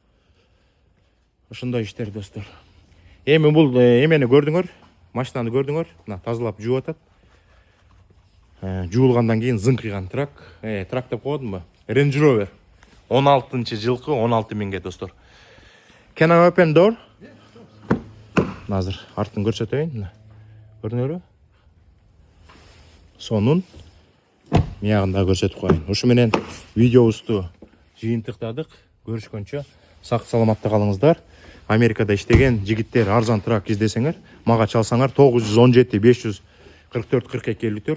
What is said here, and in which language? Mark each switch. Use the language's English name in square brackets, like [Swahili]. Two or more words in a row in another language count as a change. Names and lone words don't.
[Kyrgyz] Ошондой иштер, достор. Эми бул эмени көрдүңөр, машинаны көрдүңөр, мына тазалап жууп атат. жуылгандан кийин зыңкыйган трак. Трак деп койдумбу? Range Rover. 16-жылкы 16 миңге достор. [English] Can I open door? [Kyrgyz] Азыр артын көрсөтөйүн. Көрүнөрбү? Сонун миягында көрсөтүп коеюн. Ушу менен видеобузду жыйынтыктадык. Көрүшкөнчө сак саламатта калыңыздар. Америкада иштеген жигиттер арзан трак издесеңер, мага чалсаңар 917 544 42 54.